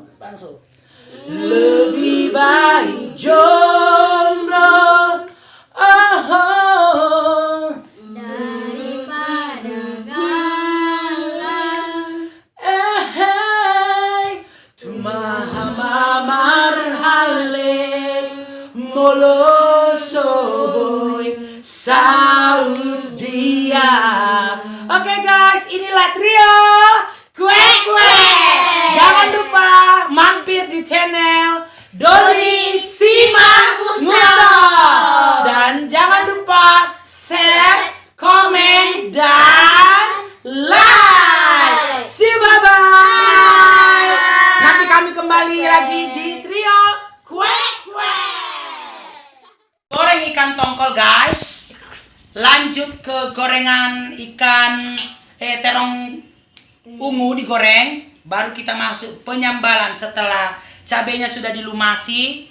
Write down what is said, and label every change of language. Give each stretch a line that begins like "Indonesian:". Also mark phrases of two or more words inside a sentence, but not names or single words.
Indonesian: Langsung. Lebih baik jomblo daripada galau. Cuma marhale moloso boy Saudia. Oke guys, inilah trio Kue. Jangan lupa mampir di channel Doni Simangunsong. Dan jangan lupa share, komen, dan like.
English: See you, bye-bye.
Indonesian: Nanti kami kembali lagi di trio Kue. Goreng ikan tongkol guys. Lanjut ke gorengan ikan terong ungu digoreng. Baru kita masuk penyambalan setelah cabenya sudah dilumasi.